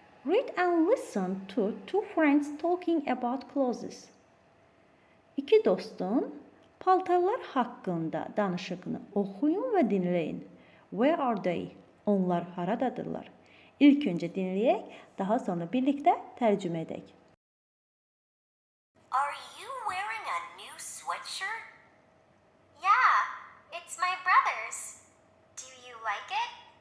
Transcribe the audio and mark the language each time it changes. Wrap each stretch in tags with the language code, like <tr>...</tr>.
<en>Read and listen to two friends talking about clothes.</en> <az>İki dostun paltarlar haqqında danışığını oxuyun və dinləyin.</az> <en>Where are they?</en> <az>Onlar haradadırlar? İlk önce dinleyek, daha sonra birlikte tercüme edek.</az> <en>Are you wearing a new sweatshirt? Yeah, it's my brother's. Do you like it?</en>